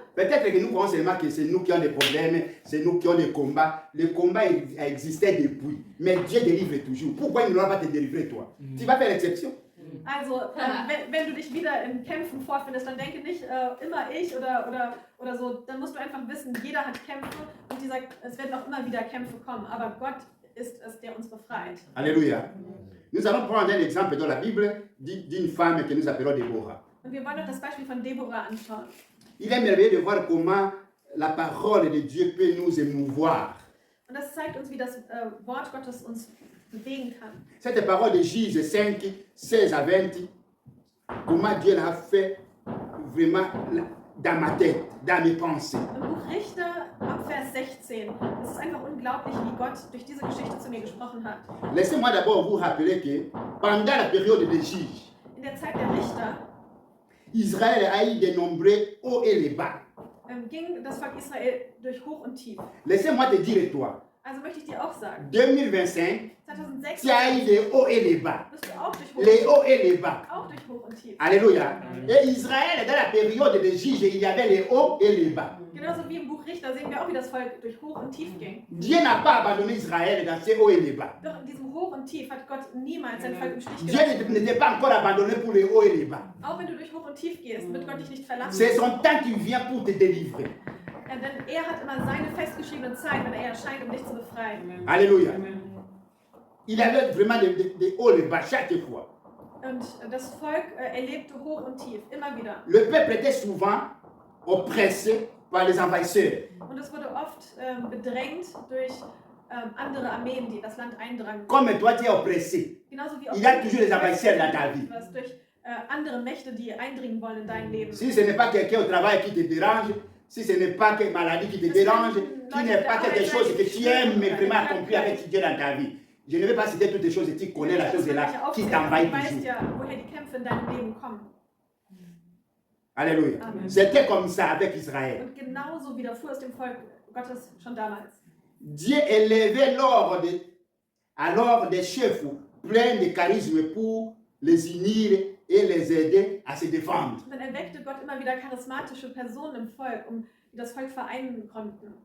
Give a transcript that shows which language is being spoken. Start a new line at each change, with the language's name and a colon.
French: Peut-être que nous croyons seulement que c'est nous qui avons des problèmes, c'est nous qui avons des combats. Le combat existait depuis, mais Dieu délivre toujours. Pourquoi il ne va pas te délivrer toi? Tu vas faire l'exception.
German: Also, wenn du dich wieder in Kämpfen vorfindest, dann denke nicht immer ich oder so. Dann musst du einfach wissen, jeder hat Kämpfe und es werden auch immer wieder Kämpfe kommen. Aber Gott ist es, der uns befreit.
French: Alléluia. Nous allons prendre un exemple dans la Bible d'une femme que nous appelons Déborah.
German: Und wir wollen noch das Beispiel von Deborah anschauen.
French: Il est merveilleux de voir comment la parole de Dieu peut nous émouvoir.
German: Und das zeigt uns, wie das Wort Gottes uns bewegen kann.
French: Cette parole de Juge 5, 16 à 20, comment Dieu l'a fait vraiment dans ma tête, dans mes pensées.
German: Im Buch Richter ab Vers 16. Es ist einfach unglaublich, wie Gott durch diese Geschichte zu mir gesprochen hat.
French: Laissez-moi d'abord vous rappeler que pendant la période des juges,
German: In der Zeit der Richter
French: Israël a eu de nombreux hauts et les bas.
German: ging das Volk Israel durch Hoch und Tief.
French: Laissez-moi te dire, toi,
German: Also möchte ich dir auch sagen,
French: 2025,
German: 2006
French: tu as eu des hauts et les bas.
German: bist du auch durch Hoch,
French: Les hauts et les bas.
German: auch durch Hoch und Tief.
French: Alléluia. Et Israël, dans la période des juges, il y avait les hauts et les bas.
German: Genauso wie im Buch Richter sehen wir auch, wie das Volk durch Hoch und Tief ging.
French: Dieu n'a pas abandonné Israël dans ces hauts et les bas.
German: Doch in diesem Hoch und Tief hat Gott niemals sein Volk im Stich
French: Dieu
German: gelassen.
French: n'était pas encore abandonné pour les hauts et les bas.
German: Auch wenn du durch Hoch und Tief gehst, wird Gott dich nicht verlassen.
French: C'est son temps qui vient pour te délivrer.
German: Denn er hat immer seine festgeschriebene Zeit, wenn er erscheint, um dich zu befreien.
French: Alléluia. Il avait vraiment des hauts et les bas chaque fois.
German: Und das Volk erlebte Hoch und Tief, immer wieder.
French: Le peuple était souvent oppressé par les envahisseurs.
German: Und es wurde oft bedrängt durch andere Armeen, die in das Land eindrangen.
French: Comme toi, tu es oppressé.
German: Genauso wie auch
French: Il y a toujours des envahisseurs dans ta vie.
German: was durch andere Mächte, die eindringen wollen in dein Leben.
French: Si ce n'est pas quelqu'un au travail qui te dérange, si ce n'est pas une maladie qui te dérange, qui n'est pas quelque chose que tu aimes mais vraiment accomplir avec Dieu dans ta vie. Je ne vais pas citer toutes les choses, tu connais la chose là qui t'envahit
German: Du weißt
French: toujours.
German: ja, woher die Kämpfe in deinem Leben kommen.
French: Alléluia. Amen. C'était comme ça avec Israël.
German: Und genauso widerfuhr es dem Volk Gottes schon damals.
French: Dieu élevait alors des chefs pleins de charisme pour les unir et les aider à se défendre.
German: Und dann erweckte Gott immer wieder charismatische Personen im Volk, die das Volk vereinen konnten.